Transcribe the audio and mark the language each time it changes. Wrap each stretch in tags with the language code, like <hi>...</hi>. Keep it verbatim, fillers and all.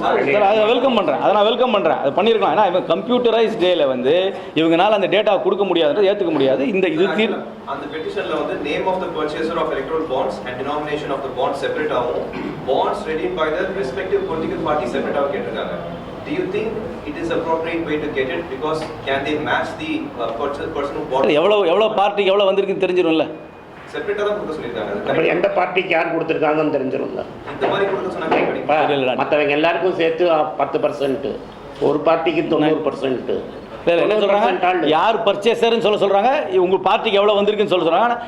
<ta>Sir அதை welcome பண்ணுறேன், அதை நான் வெல்கம் பண்ணுறேன், அது பண்ணியிருக்கலாம். ஏன்னா இவங்க கம்ப்யூட்டரைஸ் டேல வந்து இவங்களால அந்த டேட்டா கொடுக்க முடியாதுன்றது ஏற்றுக்க முடியாது. இந்த இது தீர் அந்த பெட்டிஷன்ல வந்து</ta> <en>name of the purchaser of electoral bonds and denomination of the bonds separate ஆகும், bonds redeem by the respective political party separate ஆக</en> <ta>கேட்டிருக்காங்க.</ta> <en>Do you think it is appropriate way to get it because can they match the uh, person who bought</en> <ta>எவ்வளோ எவ்வளோ பார்ட்டிக்கு எவ்வளோ வந்திருக்குன்னு தெரிஞ்சிடும்ல. செப்பரேட்டா தான் கொடுக்க சொல்லியிருக்காங்க. அப்படி எந்த பார்ட்டிக்கு யார் கொடுத்துருக்காங்கன்னு தெரிஞ்சிடும்ல. இந்த மாதிரி கொடுக்க சொன்னாங்க மற்றவங்க எல்லாருக்கும் சேர்த்து பத்து பர்சன்ட் ஒரு பார்ட்டிக்கு தொண்ணூறு பர்சன்ட் என்ன சொல்றாங்க, யார் பர்ச்சேசர்னு சொல்ல சொல்றாங்க, உங்க பார்ட்டிக்கு எவ்வளவு வந்திருக்குன்னு சொல்ல சொல்றாங்க.</ta>